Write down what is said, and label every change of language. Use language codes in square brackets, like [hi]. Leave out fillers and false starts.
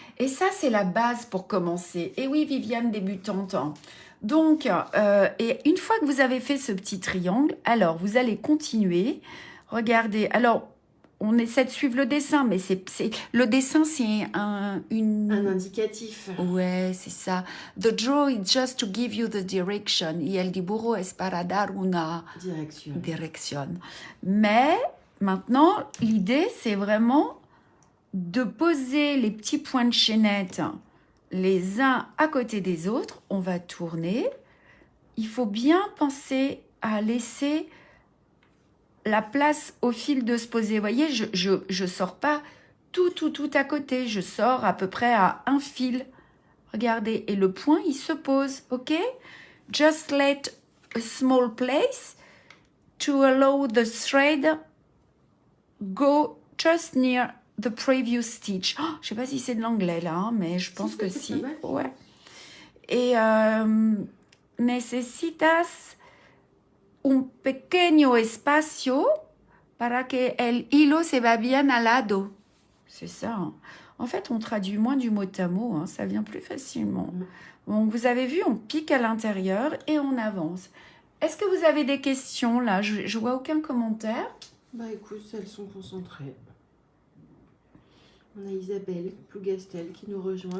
[fr] Et ça, c'est la base pour commencer. Et oui, Viviane, débutante. Donc, et une fois que vous avez fait ce petit triangle, alors vous allez continuer. Regardez, alors on essaie de suivre le dessin, mais le dessin, c'est Un indicatif. Ouais, c'est ça. [en] The draw is just to give you the direction. [es] Y el dibujo es para dar una direction. [fr] Mais maintenant, l'idée, c'est vraiment de poser les petits points de chaînette les uns à côté des autres. On va tourner. Il faut bien penser à laisser la place au fil de se poser. Vous voyez, je sors pas tout à côté. Je sors à peu près à un fil. Regardez, et le point, il se pose, ok? [en] Just let a small place to allow the thread go just near the previous stitch. [fr] Oh, je sais pas si c'est de l'anglais là, hein, mais je pense que si. Ouais. [es] Et necesitas un pequeño espacio para que el hilo se va bien al lado. [fr] C'est ça. Hein. En fait, on traduit moins du mot à mot, hein, ça vient plus facilement. Donc, vous avez vu, on pique à l'intérieur et on avance. Est-ce que vous avez des questions là? Je vois aucun commentaire. Bah écoute, elles sont concentrées. On a Isabelle Plougastel qui nous rejoint.